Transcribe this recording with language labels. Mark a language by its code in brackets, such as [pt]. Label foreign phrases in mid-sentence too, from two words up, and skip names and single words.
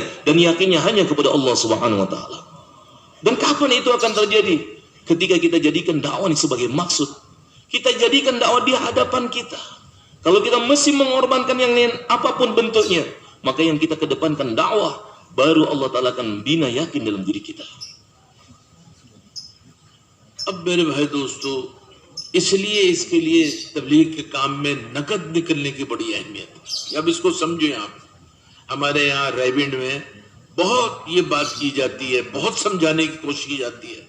[id] Dan yakinnya hanya kepada Allah [ar] سبحانه و تعالى. [id] Dan kapan itu akan terjadi? Ketika kita jadikan dakwah ini sebagai maksud. Kita jadikan dakwah di hadapan kita. Kalau kita mesti mengorbankan yang lain, apapun bentuknya, maka yang kita kedepankan dakwah, baru Allah Ta'ala akan bina yakin dalam diri kita. [ur] اب میرے بھائی دوستو، اس کے لیے تبلیغ کے کام میں نقد نکلنے کی بڑی اہمیت ہے. اب اس کو سمجھیں آپ. ہمارے یہاں ریونڈ میں بہت یہ بات کی جاتی ہے، بہت سمجھانے کی کوشش کی جاتی ہے.